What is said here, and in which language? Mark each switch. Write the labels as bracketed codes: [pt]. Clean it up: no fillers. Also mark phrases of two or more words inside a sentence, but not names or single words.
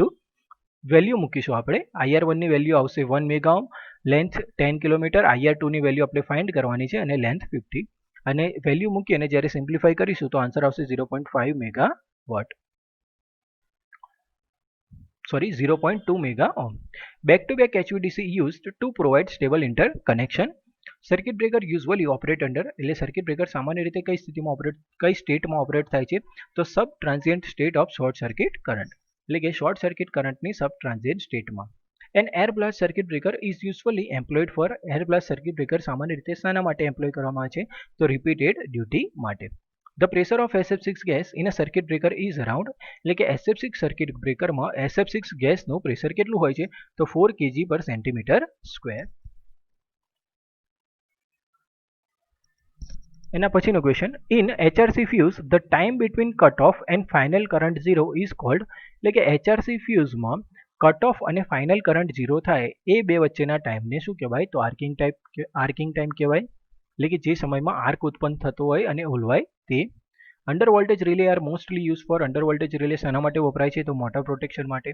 [gu] વેલ્યુ મૂકીશું આપણે. IR1 ની વેલ્યુ આવશે 1 મેગાઓમ, લેન્થ 10 કિલોમીટર, IR2 ની વેલ્યુ આપણે ફાઇન્ડ કરવાની છે અને લેન્થ 50 અને વેલ્યુ મૂકી અને જ્યારે સિમ્પ્લિફાઈ કરીશું તો આન્સર આવશે 0.5 મેગાવોટ. [en] 0.2 mega ohm. Back-to-back HVDC used to provide stable interconnection. circuit breaker usually operate under [gu] એટલે સર્કિટ બ્રેકર સામાન્ય રીતે કઈ સ્થિતિમાં કઈ સ્ટેટમાં ઓપરેટ થાય છે તો [en] sub transient state of short circuit current [gu] એટલે કે શોર્ટ સર્કિટ કરંટની સબ ટ્રાન્ઝિયન્ટ સ્ટેટમાં. [en] an air blast circuit breaker is usually employed for [gu] એર બ્લાસ્ટ સર્કિટ બ્રેકર સામાન્ય રીતે શાના માટે એમ્પ્લોય કરવામાં આવે છે તો [en] repeated duty [gu] માટે. [en] The pressure of SF6 gas in a circuit breaker is around [gu] એટલે કે SF6 સર્કિટ બ્રેકરમાં SF6 ગેસનું પ્રેશર કેટલું હોય છે તો [en] 4 kg per centimeter square. [gu] એના પછીનો ક્વેશ્ચન [en] ઇન HRC fuse the time between cutoff and final current zero is called [gu] એટલે કે HRC ફ્યુઝમાં [en] cut off [gu] અને [en] final current zero [gu] થાય એ બે વચ્ચેના ટાઈમને શું કહેવાય તો [en] arcing time [gu] કહેવાય એટલે કે જે સમયમાં આર્ક ઉત્પન્ન થતો હોય અને ઓલવાય તે. [en] under voltage relay are mostly use for under voltage relay [gu] શાના માટે વપરાય છે તો [en] motor protection [gu] માટે.